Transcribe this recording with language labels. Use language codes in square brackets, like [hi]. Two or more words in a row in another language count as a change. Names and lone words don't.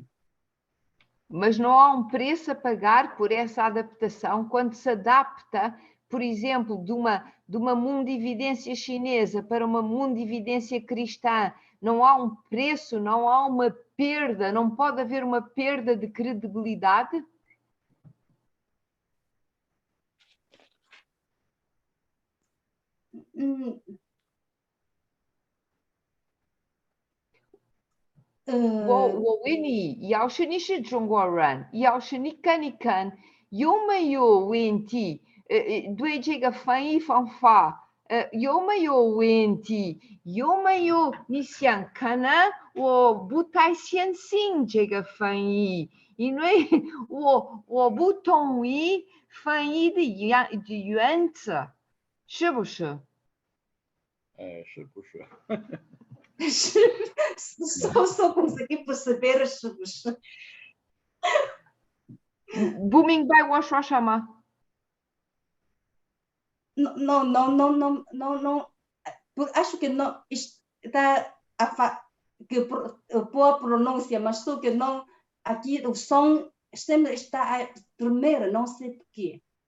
[pt] Mas não há um preço a pagar por essa adaptação quando se adapta, por exemplo, de uma mundividência chinesa para uma mundividência cristã. Não há um preço, não há uma perda, não pode haver uma perda de credibilidade? Hum, [zh] 我问你，要是你是中国人，要是你看一看有没有问题，对这个翻译方法，有没有问题？有没有你想看呢？我不太相信这个翻译，因为我不同意翻译的原则，是不是？是不是？ [pt] só consegui perceber os... [zh] 不明白我说什么？ [pt] não, acho que não está que boa pronúncia, mas só que não, aqui o som sempre está a tremer, não sei porquê.